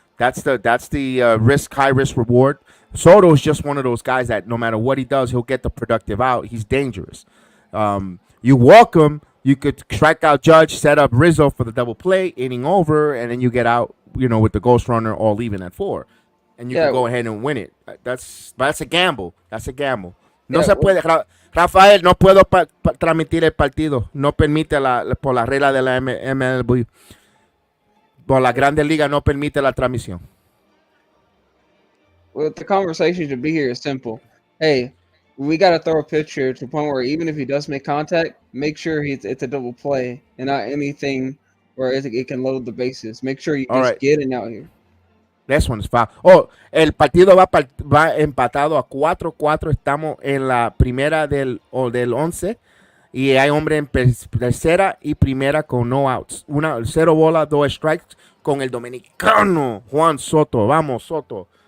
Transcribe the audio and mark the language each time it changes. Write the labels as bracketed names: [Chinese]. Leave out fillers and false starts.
[English] That's the high risk reward. Soto is just one of those guys that no matter what he does, he'll get the productive out. He's dangerous. You walk him, you could strike out Judge, set up Rizzo for the double play, inning over, and then you get out, with the ghost runner all leaving at 4. And you can go ahead and win it. That's a gamble. That's a gamble. [Spanish] No se puede. Rafael, no puedo transmitir el partido. No permite por la regla de la MLB. Por la Grande Liga no permite la transmisión. [English] Well, the conversation to be here is simple. Hey, we got to throw a picture to the point where even if he does make contact, make sure it's a double play and not anything where it can load the bases. Make sure you All just right. get it out here. This one's foul. [Spanish] Oh, el partido va empatado a 4-4. Estamos en la primera del 11. Y hay hombre en tercera y primera con no outs. 0 bola, 2 strikes con el dominicano Juan Soto. Vamos, Soto.